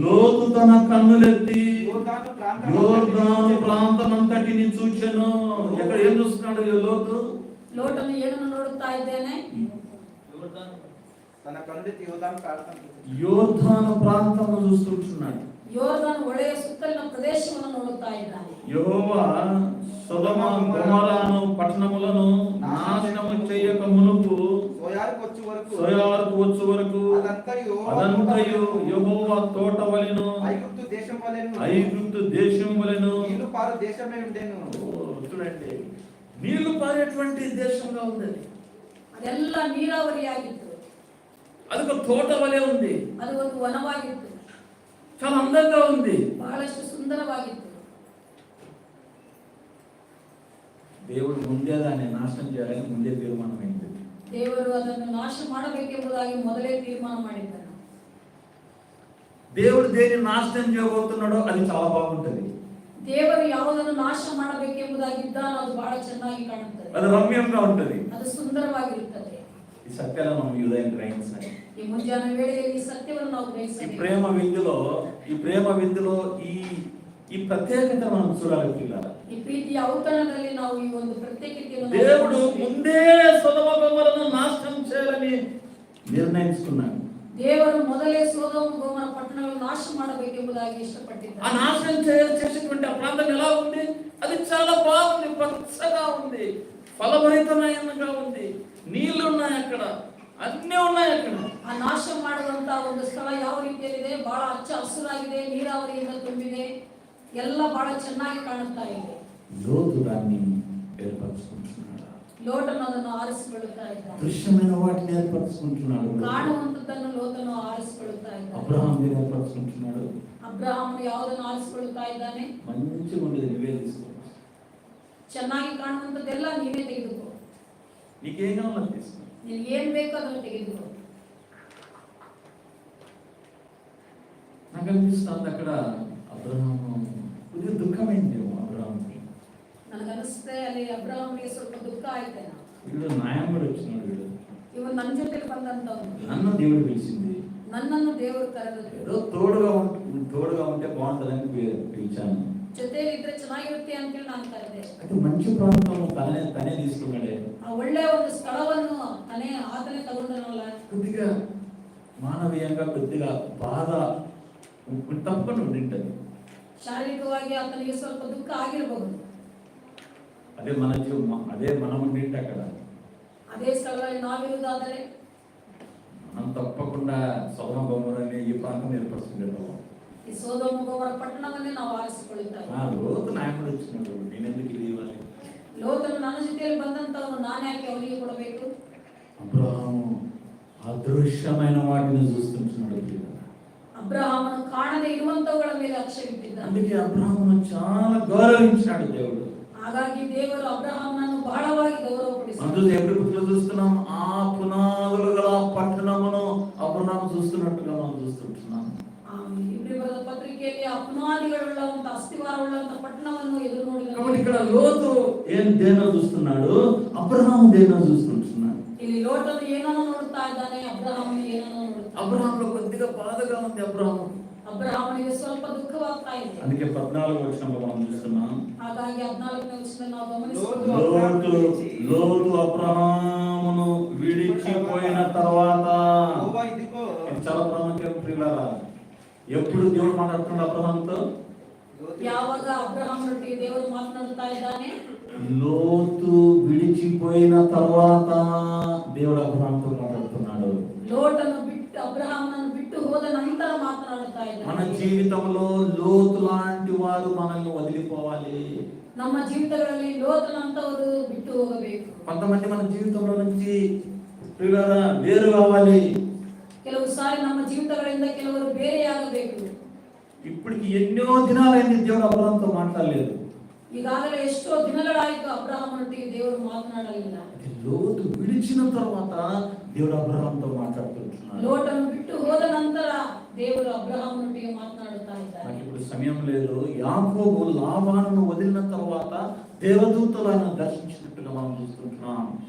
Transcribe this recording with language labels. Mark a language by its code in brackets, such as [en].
[te] లోతు తన కన్నులెత్తి యోర్దాను ప్రాంతం అంతటిని చూచెను. ఎక్కడ ఏం చూస్తున్నాడు లోతు? [kn] ಲೋಟನು ಏನನ್ನು ನೋಡುತ್ತಾ ಇದ್ದೇನೆ? [te] తన కన్నులెత్తి యోర్దాను ప్రాంతం యోర్దాను ప్రాంతం చూస్తుంటున్నాడు. [kn] ಯೋರ್ದಾನು ಒಳ್ಳೆಯ ಸುತ್ತಲಿನ ಪ್ರದೇಶವನ್ನು ನೋಡುತ್ತಾ ಇದ್ದಾನೆ. [te] యెహోవా సొదొమ గొమొరాను పట్టణములను నాశనము చేయక మునుపు సోయారుకు వచ్చు వరకు అదంతయు యెహోవా తోట వలెను, ఐగుప్తు దేశం వలెను నీళ్లు పారు దేశమే ఉండేను. చూడండి, నీళ్లు పారేటువంటి దేశంగా ఉంది. [kn] ಅದೆಲ್ಲ ನೀರಾವರಿಯಾಗಿತ್ತು. [te] అదొక తోట వలె ఉంది. [kn] ಅದು ಒಂದು ವನವಾಗಿತ್ತು. [te] చాలా అందంగా ఉంది. [kn] ಬಹಳಷ್ಟು ಸುಂದರವಾಗಿತ್ತು. [te] దేవుడు ముందే దాన్ని నాశనం చేయాలని ముందే తీర్మానమైంది. [kn] ದೇವರು ಅದನ್ನು ನಾಶ ಮಾಡಬೇಕೆಂಬುದಾಗಿ ಮೊದಲೇ ತೀರ್ಮಾನ ಮಾಡಿದ್ದಾನೆ. [te] దేవుడు దేన్ని నాశనం చేయబోతున్నాడో అది చాలా బాగుంటది. [kn] ದೇವರು ಯಾವುದನ್ನು ನಾಶ ಮಾಡಬೇಕೆಂಬುದಾಗಿದ್ದಾನೋ ಅದು ಬಹಳ ಚೆನ್ನಾಗಿ ಕಾಣುತ್ತದೆ. [te] అది రమ్యంగా ఉంటది. [kn] ಅದು ಸುಂದರವಾಗಿರುತ್ತದೆ. [te] ఈ సత్యాలను మనం ఈ ఉదయం గ్రహించాలి. [kn] ಈ ಮುಂಜಾನೆ ವೇಳೆಯಲ್ಲಿ ಈ ಸತ್ಯವನ್ನು ನಾವು [te] ఈ [kn] ಗ್ರಹಿಸಬೇಕು. [te] ప్రేమ విందులో ఈ ప్రత్యేకత మనం చూడాలి పిల్లలు. [kn] ಈ ಪ್ರೀತಿಯ ಔತಣದಲ್ಲಿ ನಾವು ಈ ಒಂದು ಪ್ರತ್ಯೇಕತೆಯನ್ನು [te] దేవుడు ముందే సొదొమ గొమొరను నాశనం చేయాలని నిర్ణయించుకున్నాడు. [kn] ದೇವರು ಮೊದಲೇ ಸೊದೋಮ ಗೊಮೊರ ಪಟ್ಟಣಗಳನ್ನು ನಾಶ ಮಾಡಬೇಕೆಂಬುದಾಗಿ ಇಷ್ಟಪಟ್ಟಿದ್ದಾನೆ. [te] ఆ నాశనం చేసేటువంటి ఆ ప్రాంతం ఎలా ఉంది? అది చాలా బాగుంది, పచ్చగా ఉంది, ఫలభరితమైనగా ఉంది, నీళ్లు ఉన్నాయి, అక్కడ అన్నీ ఉన్నాయి. అక్కడ [kn] ಆ ನಾಶ ಮಾಡುವಂತ ಒಂದು ಸ್ಥಳ ಯಾವ ರೀತಿಯಲ್ಲಿದೆ? ಬಹಳ ಹಚ್ಚ ಹಸುರಾಗಿದೆ, ನೀರಾವರಿಯಿಂದ ತುಂಬಿದೆ, ಎಲ್ಲ ಬಹಳ ಚೆನ್ನಾಗಿ ಕಾಣುತ್ತಾ ಇದೆ. [te] లోతు దాన్ని ఏర్పరచుకుంటున్నాడు. [kn] ಲೋಟನು ಅದನ್ನು ಆರಿಸಿಕೊಳ್ಳುತ್ತಾ ಇದ್ದಾನೆ. [te] దృశ్యమైన వాటిని ఏర్పరచుకుంటున్నాడు. [kn] ಕಾಣುವಂತದ್ದನ್ನು ಲೋಟನು ಆರಿಸಿಕೊಳ್ಳುತ್ತಾ ಇದ್ದಾನೆ. [te] అబ్రహాం ఏర్పరచుకుంటున్నాడు. [kn] ಅಬ್ರಹಾಮನು ಯಾವುದನ್ನು ಆರಿಸಿಕೊಳ್ಳುತ್ತಾ ಇದ್ದಾನೆ? [te] మంచిగా ఉండేది నువ్వే తీసుకో, [kn] ಚೆನ್ನಾಗಿ ಕಾಣುವಂತದ್ದೆಲ್ಲ ನೀವೇ ತೆಗೆದುಕೋ, [te] నీకేం కావాలో తీసుకో, [kn] ನಿನಗೆ ಏನ್ ಬೇಕೋ ಅದನ್ನು ತೆಗೆದುಕೋ. [te] నాకు అనిపిస్తుంది అక్కడ అబ్రహాము కొద్దిగా దుఃఖమైందేమో. అబ్రహాంకి [kn] ನನಗನ್ನಿಸುತ್ತೆ ಅಲ್ಲಿ ಅಬ್ರಹಾಮಿಗೆ ಸ್ವಲ್ಪ ದುಃಖ ಆಯ್ತೇನೋ. [te] వీడు నాయకుడు వచ్చినాడు. [kn] ಇವನು ನನ್ನ ಜೊತೆ ಬಂದಂತವನು, [te] నన్ను దేవుడు పిలిచింది, [kn] ನನ್ನನ್ನು ದೇವರು ಕರೆದದ್ದು. [te] ఏదో తోడుగా ఉంటే బాగుంటుందని పిలిచాను. [kn] ಜೊತೆಯಲ್ಲಿ ಇದ್ರೆ ಚೆನ್ನಾಗಿರುತ್ತೆ ಅಂತೇಳಿ ನಾನು ಕರೆದೆ. [te] అయితే మంచి ప్రాంతం తనే తీసుకున్నాడే. [kn] ಆ ಒಳ್ಳೆಯ ಒಂದು ಸ್ಥಳವನ್ನು ಆತನೇ ತಗೊಂಡನಲ್ಲ. [te] కొద్దిగా మానవీయంగా కొద్దిగా బాధ తప్పకుండా ఉండింటది. [kn] ಶಾರೀರಿಕವಾಗಿ ಆತನಿಗೆ ಸ್ವಲ್ಪ ದುಃಖ ಆಗಿರಬಹುದು. [te] అదే మనం ఉండింటే అక్కడ [kn] ಅದೇ ಸ್ಥಳದಲ್ಲಿ ನಾವಿರುವುದಾದರೆ [te] మనం తప్పకుండా సొదొమ గొమొరని ఈ ప్రాంతం ఏర్పరచుకుంటాం. [kn] ಈ ಸೊದೋಮ ಗೊಮೊರ ಪಟ್ಟಣವನ್ನೇ ನಾವು ಆರಿಸಿಕೊಳ್ಳುತ್ತೇವೆ. [te] లోతు నాయకుడు వచ్చినాడు, నేనెందుకు ఇది ఇవ్వాలి? [kn] ಲೋಟನು ನನ್ನ ಜೊತೆಯಲ್ಲಿ ಬಂದಂತವನು ನಾನು ಯಾಕೆ ಅವನಿಗೆ ಕೊಡಬೇಕು? [te] అబ్రహాము అదృశ్యమైన వాటిని చూస్తుంటున్నాడు. [kn] ಅಬ್ರಹಾಮನು ಕಾಣದೇ ಇರುವಂತವುಗಳ ಮೇಲೆ ಲಕ್ಷ್ಯವಿಟ್ಟಿದ್ದಾನೆ. [te] అందుకే అబ్రహామును చాలా గౌరవించాడు దేవుడు. [kn] ಹಾಗಾಗಿ ದೇವರು ಅಬ್ರಹಾಮನನ್ನು ಬಹಳವಾಗಿ ಗೌರವಪಡಿಸಿದ್ದಾನೆ. [te] అందుకే ఎప్పుడు చూస్తున్నాం, ఆ పునాదులు గల పట్టణమును అబ్రహాము చూస్తున్నట్టుగా మనం చూస్తుంటున్నాం. [kn] ಇಬ್ರಿಯರ ಪತ್ರಿಕೆಯಲ್ಲಿ ಆ ಪುನಾದಿಗಳುಳ್ಳಂತ ಅಸ್ಥಿವಾರವುಳ್ಳಂತ ಪಟ್ಟಣವನ್ನು ಎದುರು ನೋಡಿದ. [te] కాబట్టి ఇక్కడ లోతు దేనో చూస్తున్నాడు, అబ్రహాము దేనో చూస్తుంటున్నాడు. [kn] ಇಲ್ಲಿ ಲೋಟನು ಏನನ್ನು ನೋಡುತ್ತಾ ಇದ್ದಾನೆ, ಅಬ್ರಹಾಮನು ಏನನ್ನು ನೋಡುತ್ತಾ. [te] అబ్రహాములో కొద్దిగా బాధగా ఉంది. [kn] ಅಬ್ರಹಾಮನಿಗೆ ಸ್ವಲ್ಪ ದುಃಖವಾಗ್ತಾ ಇದೆ. [te] అందుకే 14వ వచనంలో మనం చూస్తున్నాం. [kn] ಹಾಗಾಗಿ 14ನೇ ವಚನದಲ್ಲಿ ನಾವು ಗಮನಿಸಬಹುದು. [te] లోతు అబ్రహామును విడిచిపోయిన తర్వాత, ఇది చాలా ప్రాముఖ్యం ప్రియులారా. ఎప్పుడు దేవుడు మాట్లాడుతున్నాడు అబ్రహాంతో? [kn] ಯಾವಾಗ ಅಬ್ರಹಾಮನೊಟ್ಟಿಗೆ ದೇವರು ಮಾತನಾಡುತ್ತಾ ಇದ್ದಾನೆ? [te] లోతు విడిచిపోయిన తర్వాత దేవుడు అబ్రహాంతో మాట్లాడుతున్నాడు. [kn] ಲೋಟನು ಬಿಟ್ಟು ಅಬ್ರಹಾಮನನ್ನು ಬಿಟ್ಟು ಹೋದ ನಂತರ ಮಾತನಾಡುತ್ತಾ ಇದ್ದಾನೆ. [te] మన జీవితంలో లోతు లాంటి వారు మనల్ని వదిలిపోవాలి. [kn] ನಮ್ಮ ಜೀವಿತಗಳಲ್ಲಿ ಲೋಟನಂತವರು ಬಿಟ್ಟು ಹೋಗಬೇಕು. [te] కొంతమంది మన జీవితంలో నుంచి ప్రియులారా వేరు కావాలి. [kn] ಕೆಲವು ಸಾರಿ ನಮ್ಮ ಜೀವಿತಗಳಿಂದ ಕೆಲವರು ಬೇರೆಯಾಗಬೇಕು. [te] ఇప్పటికి ఎన్నో దినాలైంది దేవుడు అబ్రహాంతో మాట్లాడలేదు. [kn] ಈಗಾಗಲೇ ಎಷ್ಟೋ ದಿನಗಳಾಯಿತು ಅಬ್ರಹಾಮನೊಟ್ಟಿಗೆ ದೇವರು ಮಾತನಾಡಲಿಲ್ಲ. [te] లోతు విడిచిన తర్వాత దేవుడు అబ్రహాంతో మాట్లాడుతున్నాడు. [kn] ಲೋಟನು ಬಿಟ್ಟು ಹೋದ ನಂತರ ದೇವರು ಅಬ್ರಹಾಮನೊಟ್ಟಿಗೆ ಮಾತನಾಡುತ್ತಾ ಇದ್ದಾರೆ. [te] నాకు ఇప్పుడు సమయం లేదు. యాకోబు లాబానును వదిలిన తర్వాత దేవదూతలు ఆయన దర్శించినట్టుగా మనం చూస్తుంటున్నాం.